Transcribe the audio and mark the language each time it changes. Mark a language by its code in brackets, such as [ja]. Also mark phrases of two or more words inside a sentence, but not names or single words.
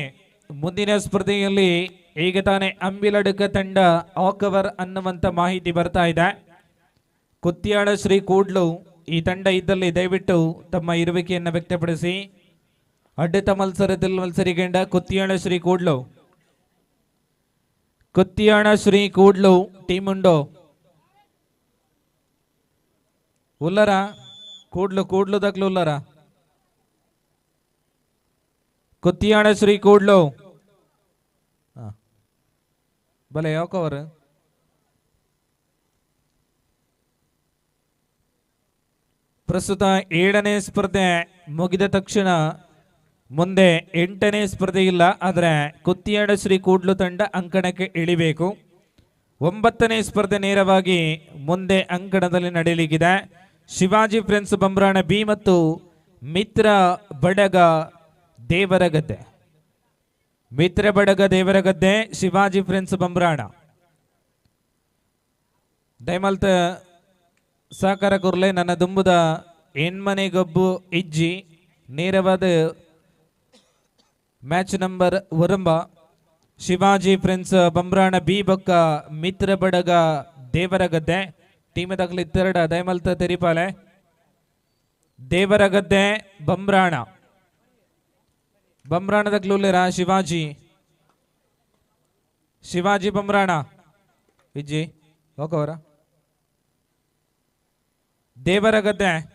[kn] ಮುಂದಿನ ಸ್ಪರ್ಧೆಯಲ್ಲಿ ಈಗ ತಾನೇ ಅಂಬಿಲಡ್ಕ ತಂಡ ಆಕವರ್ ಅನ್ನುವಂತ ಮಾಹಿತಿ ಬರ್ತಾ ಇದೆ. ಕುತ್ತಿಯಾಡ ಶ್ರೀ ಕೂಡ್ಲು ಈ ತಂಡ ಇದ್ದಲ್ಲಿ ದಯವಿಟ್ಟು ತಮ್ಮ ಇರುವಿಕೆಯನ್ನು ವ್ಯಕ್ತಪಡಿಸಿ. ಅಡ್ಡಿತ ಮತ್ಸರದಲ್ಲಿ ಮತ್ಸರಿಗೊಂಡ [tcy] ಕುತ್ತಿಯಾಡ ಶ್ರೀ ಕೂಡ್ಲು ಟೀಮ್ ಉಂಡೋ ಉಲ್ಲರ ಕೂಡ್ಲು ದಕ್ಲು ಉಲ್ಲರ [kn] ಕುತ್ತಿಯಾಡ ಶ್ರೀ ಕೂಡ್ಲು ಬಲೆ ಯಾಕವರ್ ಪ್ರಸ್ತುತ 7ನೇ ಸ್ಪರ್ಧೆ ಮುಗಿದ ತಕ್ಷಣ ಮುಂದೆ 8ನೇ ಸ್ಪರ್ಧೆ ಇಲ್ಲ. ಆದರೆ ಕುತ್ತಿಯಾಡ ಶ್ರೀ ಕೂಡ್ಲು ತಂಡ ಅಂಕಣಕ್ಕೆ ಇಳಿಬೇಕು. 9ನೇ ಸ್ಪರ್ಧೆ ನೇರವಾಗಿ ಮುಂದೆ ಅಂಕಣದಲ್ಲಿ ನಡೆಯಲಿಕ್ಕಿದೆ. ಶಿವಾಜಿ ಫ್ರೆಂಡ್ಸ್ ಬಂಬ್ರಾಣ ಬಿ ಮತ್ತು ಮಿತ್ರ ಬಡಗ ದೇವರಗದ್ದೆ ಶಿವಾಜಿ ಫ್ರೆಂಡ್ಸ್ ಬಂಬ್ರಾಣ [tcy] ದಯಮಲ್ತ ಸಹಕಾರ ಕೊರ್ಲೆ ನನ್ನ ದುಂಬುದ ಹೆಣ್ಮನೆಗೊಬ್ಬು ಇಜ್ಜಿ ನೇರವಾದ ಮ್ಯಾಚ್ ನಂಬರ್ ಒರಂಬ ಶಿವಾಜಿ ಫ್ರೆಂಡ್ಸ್ ಬಂಬ್ರಾಣ ಬಿ ಬೊಕ್ಕ ಮಿತ್ರ ಬಡಗ ದೇವರಗದ್ದೆ ಟೀಮ್ ದಾಖಲೆ ಇತ್ತೆರಡ ದಯಮಲ್ತ ತೆರಿಪಾಲೆ ದೇವರಗದ್ದೆ ಬಂಬ್ರಾಣದ ಕ್ಲೂಲೆರ ಶಿವಾಜಿ ಬಂಬ್ರಾಣ ಇಜ್ಜಿ ಓಕವರ ದೇವರಗದ್ದೆ